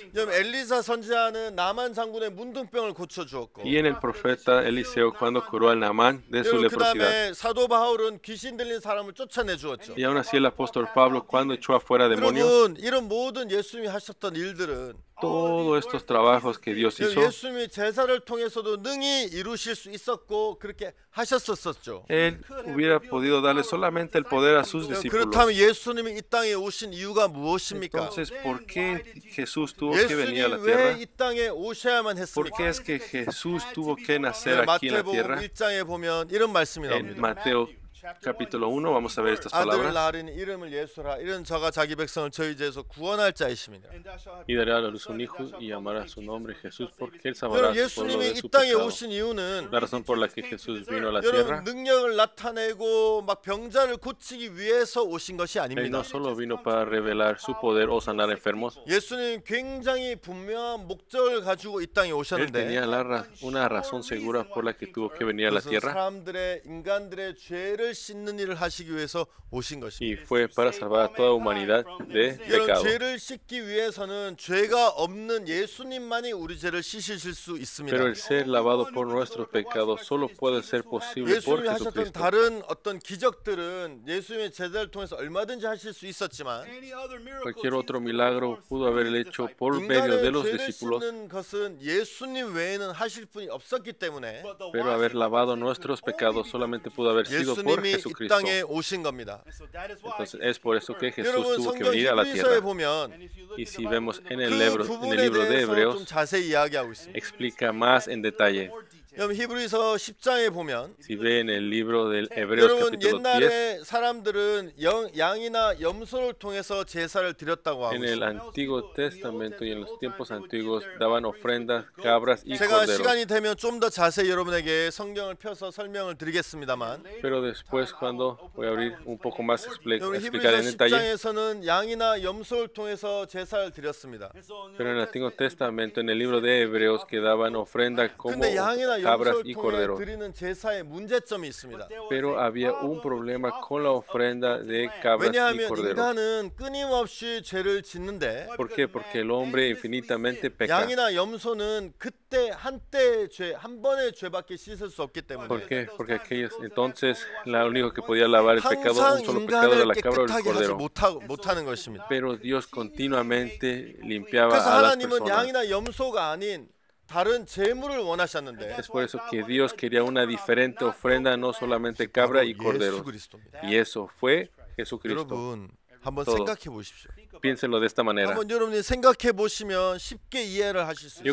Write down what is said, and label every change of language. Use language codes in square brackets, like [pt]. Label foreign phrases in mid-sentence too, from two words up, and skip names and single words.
[ko] 여러분 엘리사 선지자는 나만 장군의 문둥병을 고쳐주었고 [es] y en el profeta Eliseo cuando curó al Naamán de su [ko] 여러분 그 [es] leprosidad. [ko] 다음에 사도 바울은 귀신 들린 사람을 쫓아내 주었죠. [es] Y aún así el apóstol Pablo cuando echó afuera demonios, [ko] 여러분 이런 모든 예수님이 하셨던 일들은 [es] todos estos trabajos que Dios hizo, [ko] 예수님이 제사를 통해서도 능히 이루실 수 있었고 그렇게 하셨었죠. [es] Él hubiera podido darle solamente el poder a sus discípulos. [ko] 그렇다면 예수님이 이 땅에 오신 이유가 무엇입니까? [es] Entonces, ¿por qué Jesús tuvo que venir a la [ko] 예수님 [es] tierra? [ko] 왜 이 땅에 오셔야만 [es] ¿Por [ko] 했습니까? [es] qué es que Jesús tuvo que nacer aquí en la [ko] 마태복음 [es] tierra? [ko] 1장에 보면 이런 말씀이 [es] En [ko] 나옵니다. [es] Mateo capítulo 1, vamos a ver estas [ko] 아들을 [es] palabras. [ko] 낳으리니 이름을 예수라. 이런 저가 자기 백성을 저희 죄에서 구원할 자이심이니라. [es] Y dará a luz un hijo y llamará su nombre Jesús, porque él salvará [ko] 여러분 [es] a su pueblo [ko] 예수님이 [es] de [ko] 이 [es] su [ko] 땅에 [es] pecado. [ko] 오신 이유는 [es] La razón por la que Jesús vino a la [ko] 여러분 [es] tierra, [ko] 능력을 나타내고 막 병자를 고치기 위해서 오신 것이 [es] él [ko] 아닙니다. [es] no solo vino para revelar su poder o sanar enfermos, [ko] 예수님 굉장히 분명한 목적을 가지고 이 땅에 [es] él [ko] 오셨는데 [es] tenía una razón segura por la que tuvo que venir a la [ko] 그것은 [es] tierra, [ko] 사람들의 인간들의 죄를 씻는 일을 하시기 위해서 오신 [es] y [ko] 것입니다. [es] fue para salvar a toda humanidad de [ko] 여러분 [es] pecado. [ko] 죄를 씻기 위해서는 죄가 없는 예수님만이 우리 죄를 씻으실 수 있습니다. [es] Pero el ser lavado por nuestros pecados solo puede ser posible por [ko] 예수님이 하셨던 [es] Jesucristo. [ko] 다른 어떤 기적들은 예수님의 제자를 통해서 얼마든지 하실 수 있었지만 [es] Cualquier otro milagro pudo haber hecho por medio de [ko] 인간의 [es] los [ko] 죄를 [es] discípulos, [ko] 씻는 것은 예수님 외에는 하실 분이 없었기 때문에 [es] pero haber lavado nuestros pecados solamente pudo haber sido por [ko] 예수님이 이 [es] Jesucristo. [ko] 땅에 오신 겁니다. [es] Entonces es por eso que Jesús [ko] 여러분 [es] tuvo que [ko] 성경 [es] venir a la [ko] 히브리서에 [es] tierra. [ko] 보면 [es] Y si vemos en el [ko] 그 [es] libro [ko] 부분에 [es] de [ko] 대해서 좀 [es] Hebreos, [ko] 자세히 이야기하고 있습니다. [es] explica más en detalle. [ko] 여러분 히브리서 10장에 보면 [es] Si ve en el libro del Hebreos [ko] 여러분 [es] capítulo 10, [ko] 옛날에 사람들은 양이나 염소를 통해서 제사를 드렸다고 하고 [es] en el [ko] 있습니다. [es] Antiguo Testamento y en los tiempos antiguos daban ofrendas, cabras y [ko] 제가 [es] corderos. [ko] 시간이 되면 좀 더 자세히 여러분에게 성경을 펴서 설명을 드리겠습니다만 [es] Pero después, cuando voy a abrir un poco más, [ko] 여러분 [es] explicar en [ko] 히브리서 [es] detalle. [ko] 10장에서는 양이나 염소를 통해서 제사를 드렸습니다. [es] Pero en el Antiguo Testamento, en el libro de Hebreos, que daban ofrendas como [ko] 근데 양이나 [es] cabras [ko] 염소를 [es] y [ko] 통해 [es] corderos. [ko] 드리는 제사에 문제점이 있습니다. [es] Pero había un problema con la ofrenda de cabras y [ko] 왜냐하면 [es] corderos. [ko] 인간은 끊임없이 죄를 짓는데 [es] ¿Por qué? Porque el hombre infinitamente peca. [ko] 양이나 염소는 그때 한때의 죄, 한 번의 죄밖에 씻을 수 없기 때문에 [es] ¿Por qué? Porque aquellos, entonces, lo único que podía lavar el pecado, [ko] 항상 [es] un solo pecado era [ko] 인간을 [es] la cabra o el [ko] 깨끗하게 하지 [es] cordero. [ko] 못하는 것입니다. [es] Pero Dios continuamente limpiaba [ko] 그래서 [es] a las [ko] 하나님은 [es] personas. [ko] 양이나 염소가 아닌 다른 제물을 원하셨는데 [es] Es por eso que Dios quería una diferente ofrenda, no solamente cabra y [ko] 예수 [es] cordero. [ko] 그리스도입니다. [es] Y eso fue Jesucristo. [ko] 여러분 한번 [es] todo. [ko] 생각해 보십시오. [es] Piénsenlo de esta manera. [ko] 한번 여러분이 생각해 보시면 쉽게 이해를 하실 수